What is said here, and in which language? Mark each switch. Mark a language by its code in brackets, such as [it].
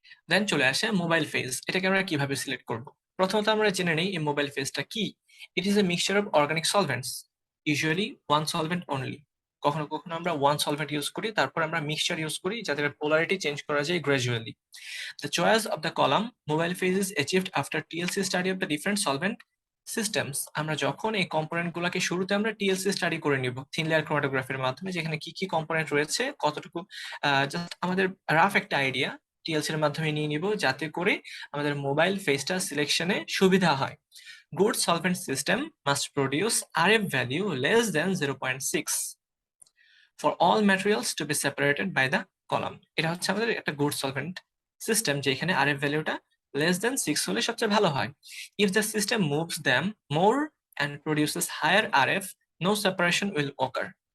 [bn] দেন চলে আসে mobile phase. এটাকে আমরা কিভাবে সিলেক্ট করব? প্রথমত আমরা জেনে নেই এই মোবাইল ফেজটা কি। [en] It is a mixture of organic solvents, usually one solvent only. [bn] কখনো কখনো আমরা ওয়ান সলভেন্ট ইউজ করি, তারপর আমরা মিক্সচার ইউজ করি যাদের পোলারিটি চেঞ্জ করা যায় gradually. [en] The choice of the column mobile phase is achieved after TLC study of the different solvent systems. [bn] আমরা যখন এই কম্পোনেন্ট গুলাকে শুরুতে আমরা টিএলসি স্টাডি করে নিব থিন লেয়ার ক্রোমাটোগ্রাফির মাধ্যমে, যেখানে কি কি কম্পোনেন্ট রয়েছে, কতটুকু জাস্ট আমাদের রাফ একটা আইডিয়া টিএলসি এর মাধ্যমে নিয়ে নিব, যাতে করে আমাদের মোবাইল ফেজটা সিলেকশনে সুবিধা হয়। [en] Good solvent system must produce RF value less than 0.6 for all materials to be separated by the column. [bn] এটা হচ্ছে আমাদের একটা গুড সলভেন্ট সিস্টেম, যেখানে আরএফ ভ্যালুটা [en] less than 6 [bn] হলে সবচেয়ে ভালো হয়। [en] If the system moves them more and produces higher RF, no separation will occur.